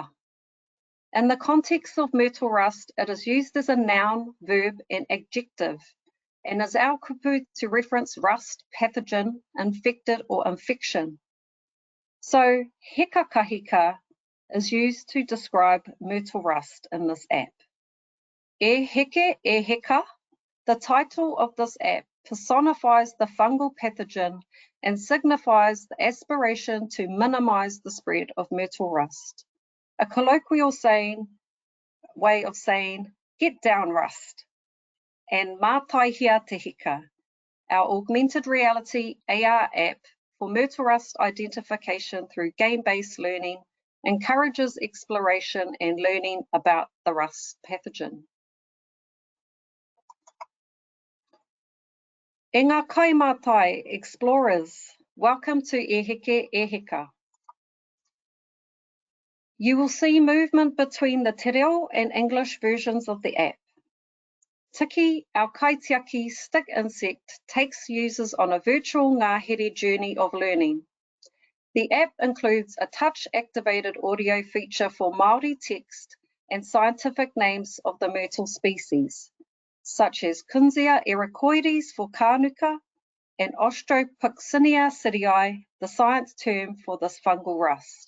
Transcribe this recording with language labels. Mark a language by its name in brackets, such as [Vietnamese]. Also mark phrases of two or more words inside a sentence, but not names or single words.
[English] In the context of Myrtle Rust, it is used as a noun, verb, and adjective, and is our kupu to reference rust, pathogen, infected, or infection. So, [Māori] Heka kahika [English] is used to describe Myrtle Rust in this app. [Māori] E heke, e heka, [English] the title of this app personifies the fungal pathogen and signifies the aspiration to minimize the spread of Myrtle Rust. A colloquial way of saying, get down Rust. And Mātaihia Te Heka, our augmented reality AR app, for Myrtle Rust identification through game-based learning, encourages exploration and learning about the rust pathogen. [Māori] E ngā kaimātai [English] explorers, welcome to e Heka. You will see movement between the [Māori] te reo [English] and English versions of the app. Tiki, our kaitiaki stick insect, takes users on a virtual ngahere journey of learning. The app includes a touch-activated audio feature for Māori text and scientific names of the myrtle species, such as Kunzea ericoides for kānuka and Ostropyxinia sirii, the science term for this fungal rust.